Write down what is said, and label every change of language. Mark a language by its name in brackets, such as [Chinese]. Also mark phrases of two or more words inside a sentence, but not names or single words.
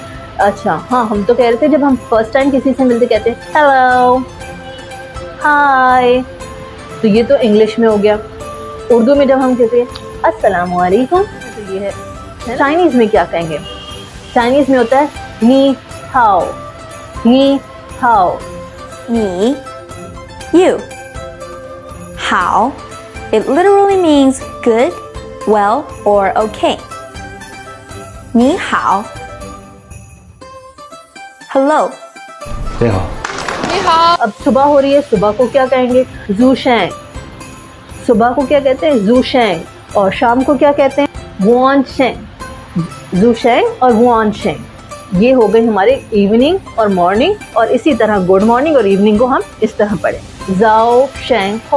[Hindi] अच्छा हाँ, हम तो कह रहे थे जब हम [English] first time [Hindi] किसी से मिलते कहते हैं [English] hello, hi, [Hindi] तो ये तो इंग्लिश में हो गया। उर्दू में जब हम कहते हैं [Arabic] السلام عليكم, [Hindi] तो ये है। चाइनीज़ में क्या कहेंगे? चाइनीज़ में होता है [Chinese] 你好，你好. [English] Me, you. How? It literally means good, well, or okay. [Chinese] 你好. Hello. 你好， [Hindi] अब सुबह हो रही है, सुबह को क्या कहेंगे? [Chinese] 早上. [Hindi] सुबह को क्या कहते हैं? [Chinese] 早上. [Hindi] और शाम को क्या कहते हैं? [Chinese] 晚上. 早上 [Hindi] और [Chinese] 晚上, [Hindi] ये हो गई हमारे इवनिंग और मॉर्निंग। और इसी तरह [English] good morning [Hindi] और इवनिंग को हम इस तरह पढ़ें, [Chinese] 早上好.